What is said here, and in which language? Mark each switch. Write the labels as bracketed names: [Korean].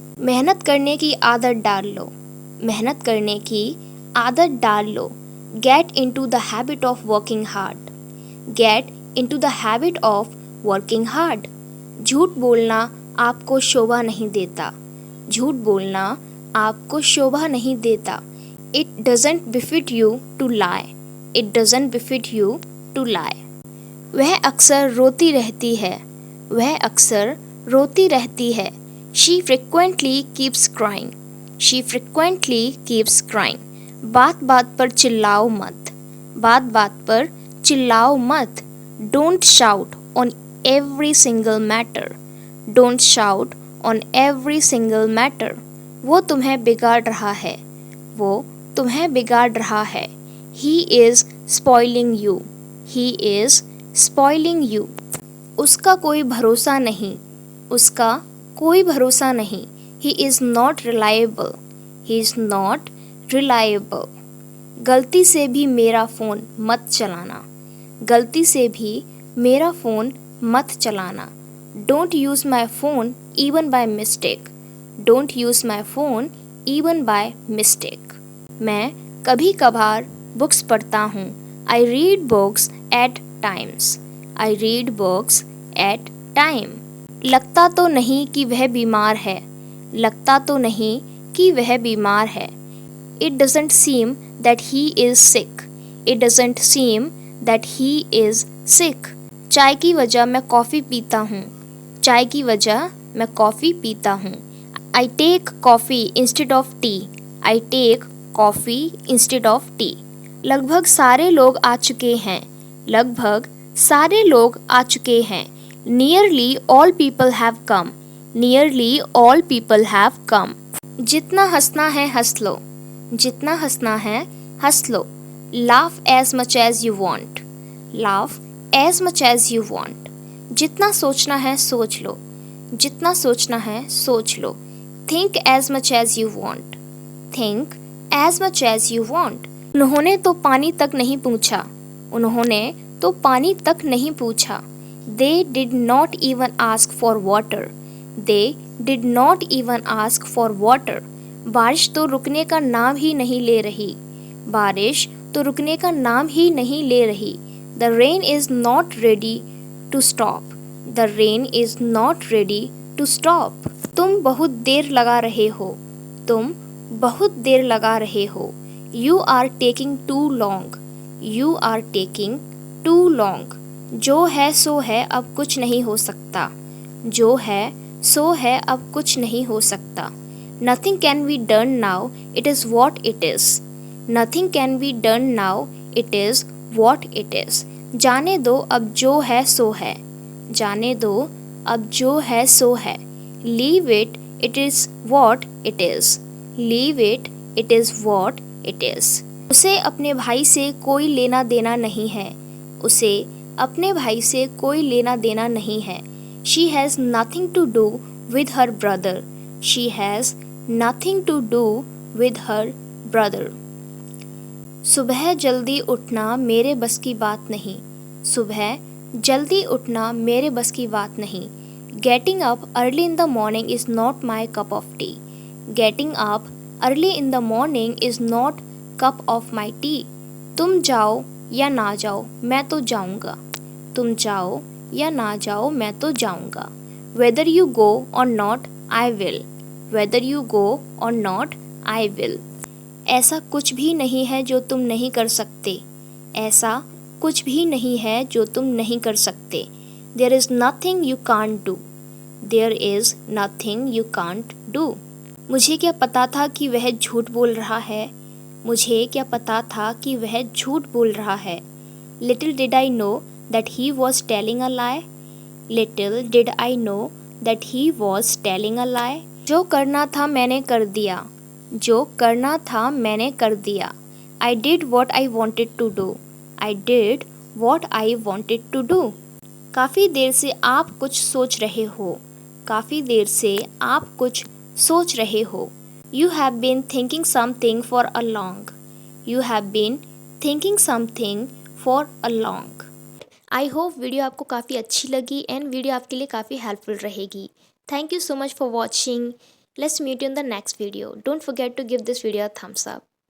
[Hindi] मेहनत करने की आदत डाल लो। मेहनत करने की आदत डाल लो। [English] Get into the habit of working hard. Get into the habit of working hard. [Hindi] झूठ बोलना आपको शोभा नहीं देता। झूठ बोलना आपको शोभा नहीं देता। [English] It doesn't befit you to lie. It doesn't befit you to lie. [Hindi] वह अक्सर रोती रहती है। वह अक्सर रोती रहती है। [English] She frequently keeps crying. She frequently keeps crying. [Hindi] बात बात पर चिल्लाओ मत। बात बात पर चिल्लाओ मत। [English] Don't shout on every single matter. Don't shout on every single matter. [Hindi] वो तुम्हें बिगाड़ रहा है। वो तुम्हें बिगाड़ रहा है। [English] He is spoiling you. He is spoiling you. [Hindi] उसका कोई भरोसा नहीं। उसका कोई भरोसा नहीं। [English] He is not reliable. He is not reliable. [Hindi] गलती से भी मेरा फ़ोन मत चलाना। गलती से भी मेरा फ़ोन मत चलाना। [English] Don't use my phone even by mistake. Don't use my phone even by mistake. [Hindi] मैं कभी कभार बुक्स पढ़ता हूँ। [English] I read books at times. I read books at time. [Hindi] लगता तो नहीं कि वह बीमार है। लगता तो नहीं कि वह बीमार है। [English] It doesn't seem that he is sick. It doesn't seem that he is sick. [Hindi] चाय की वजह मैं कॉफ़ी पीता हूँ। चाय की वजह मैं कॉफ़ी पीता हूँ। [English] I take coffee instead of tea. I take coffee instead of tea. [Hindi] लगभग सारे लोग आ चुके हैं। लगभग सारे लोग आ चुके हैं। [English] Nearly all people have come. Nearly all people have come. [Hindi] जितना हंसना है हंस लो। जितना हंसना है हंस लो। [English] Laugh as much as you want. Laugh as much as you want. [Hindi] जितना सोचना है सोच लो। जितना सोचना है सोच लो। [English] Think as much as you want. Think as much as you want. [Hindi] उन्होंने तो पानी तक नहीं पूछा। उन्होंने तो पानी तक नहीं पूछा। [English] They did not even ask for water. They did not even ask for water. [Hindi] बारिश तो रुकने का नाम ही नहीं ले रही। बारिश तो रुकने का नाम ही नहीं ले रही। [English] The rain is not ready to stop. The rain is not ready to stop. [Hindi] तुम बहुत देर लगा रहे हो। तुम बहुत देर लगा रहे हो। [English] You are taking too long. You are taking too long. [Hindi] जो है सो है अब कुछ नहीं हो सकता। जो है सो है, अब कुछ नहीं हो सकता। [English] Nothing can be done now, it is what it is. Nothing can be done now, it is what it is. [Hindi] जाने दो अब जो है सो है। जाने दो अब जो है सो है। [English] Leave it, it is what it is. Leave it, it is what it is. [Hindi] उसे अपने भाई से कोई लेना देना नहीं है। उसे अपने भाई से कोई लेना देना नहीं है। [English] She has nothing to do with her brother. She has nothing to do with her brother. [Hindi] सुबह जल्दी उठना मेरे बस की बात नहीं। सुबह जल्दी उठना मेरे बस की बात नहीं। [English] Getting up early in the morning is not my cup of tea. Getting up early in the morning is not cup of my tea. [Hindi] तुम जाओ या ना जाओ मैं तो जाऊंगा। तुम जाओ या ना जाओ मैं तो जाऊंगा। [English] Whether you go or not, I will. Whether you go or not, I will. [Hindi] ऐसा कुछ भी नहीं है जो तुम नहीं कर सकते। ऐसा कुछ भी नहीं है जो तुम नहीं कर सकते। [English] There is nothing you can't do. There is nothing you can't do. [Hindi] मुझे क्या पता था कि वह झूठ बोल रहा है। मुझे क्या पता था कि वह झूठ बोल रहा है। [English] Little did I know that he was telling a lie. Little did I know that he was telling a lie. [Hindi] जो करना था मैंने कर दिया। जो करना था मैंने कर दिया। [English] I did what I wanted to do. I did what I wanted to do. [Hindi] काफ़ी देर से आप कुछ सोच रहे हो। काफ़ी देर से आप कुछ सोच रहे हो। [English] You have been thinking something for a long. You have been thinking something for a long. I hope [Hindi] video आपको काफ़ी अच्छी लगी एंड वीडियो आपके लिए काफ़ी हेल्पफुल रहेगी। [English] Thank you so much for watching. Let's meet you in the next video. Don't forget to give this video a thumbs up.